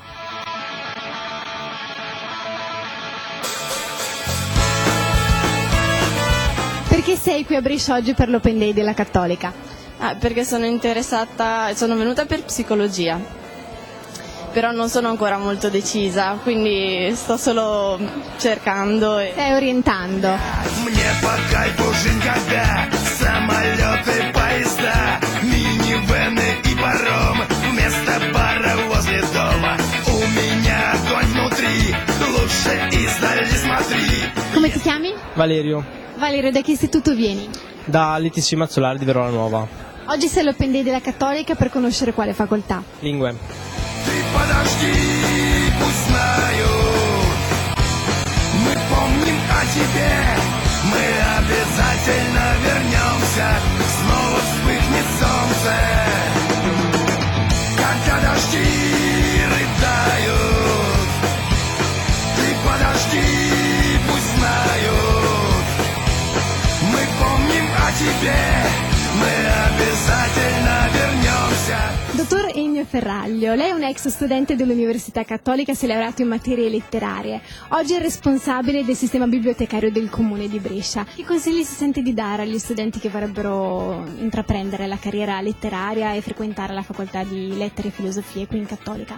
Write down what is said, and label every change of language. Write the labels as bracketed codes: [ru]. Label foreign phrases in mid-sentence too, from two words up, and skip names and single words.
[it] Perché sei qui a Brescia oggi per l'Open Day della Cattolica? Perché sono interessata, sono venuta per psicologia. però non sono ancora molto decisa, quindi sto solo cercando. Stai orientando. [ru] Мне по кайфу жизнь, когда самолеты, поезда, минивэны и паром вместо бара возле дома. У меня огонь внутри, лучше издали смотри. [it] Come ti chiami? Valerio, Valerio, da che istituto vieni? da l'ITC Mazzolari di Verona Nuova. Oggi sei all'Open Day della Cattolica per conoscere quale facoltà? Lingue. [ru] Ты подожди, пусть знают, мы помним о тебе, мы обязательно вернемся, снова вспыхнет солнце, когда дожди рыдают. Ты подожди, пусть знают, мы помним о тебе, мы обязательно вернемся. [it] Dottor Ennio Ferraglio, lei è un ex studente dell'Università Cattolica, si è laureato in materie letterarie. Oggi è responsabile del sistema bibliotecario del Comune di Brescia. Che consigli si sente di dare agli studenti che vorrebbero intraprendere la carriera letteraria e frequentare la facoltà di lettere e filosofie qui in Cattolica?